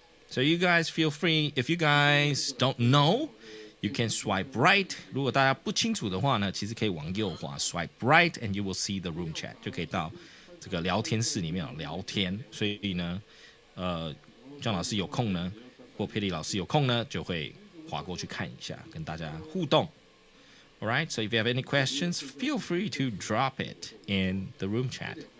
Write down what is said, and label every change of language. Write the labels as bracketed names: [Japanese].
[English] So you guys feel free, if you guys don't know, you can swipe right. [Chinese] 如果大家不清楚的话呢，其实可以往右滑 [English] swipe right and you will see the room chat， [Chinese] 就可以到这个聊天室里面聊天。所以呢，John 老师有空呢，或佩利老师有空呢，就会滑过去看一下，跟大家互动。 [English] All right, so if you have any questions, feel free to drop it in the room chat.